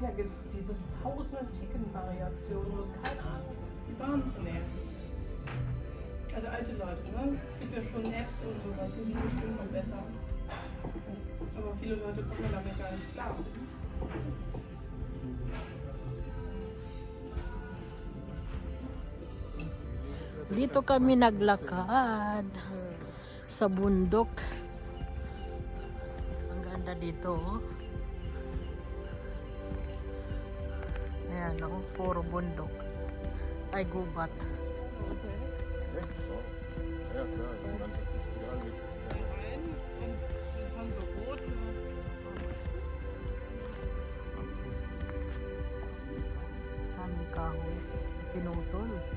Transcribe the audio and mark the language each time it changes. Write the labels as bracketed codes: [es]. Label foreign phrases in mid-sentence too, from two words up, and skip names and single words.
[de] Da gibt es diese tausenden Ticket-Variationen, du hast keine Ahnung, die Bahn zu nehmen. Also alte Leute, ne? Es gibt ja schon Apps und sowas, die sind bestimmt noch besser. Aber viele Leute kommen damit gar nicht klar. [tl] Dito kami naglakad sa bundok. Ang ganda dito, oh. Ayan, oh, puro bundok. Ay, gubat. [de] Echt so? Ja, klar. Ich meine, das ist egal wie. Nein, und das waren so rote. [tl] Daming kahoy. Pinutol.